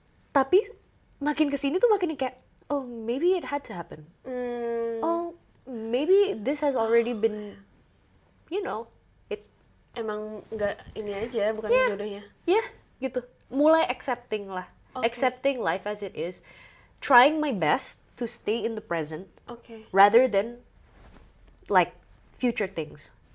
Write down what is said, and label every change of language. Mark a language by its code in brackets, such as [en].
[id] Tapi makin kesini tuh makin kayak [en] oh maybe it had to happen. Oh maybe this has already been, you know, it [id] Emang nggak ini aja, bukan jodohnya. [en] gitu. [id] Mulai accepting lah. [en] Accepting life as it is. Trying my best to stay in the present rather than like future things.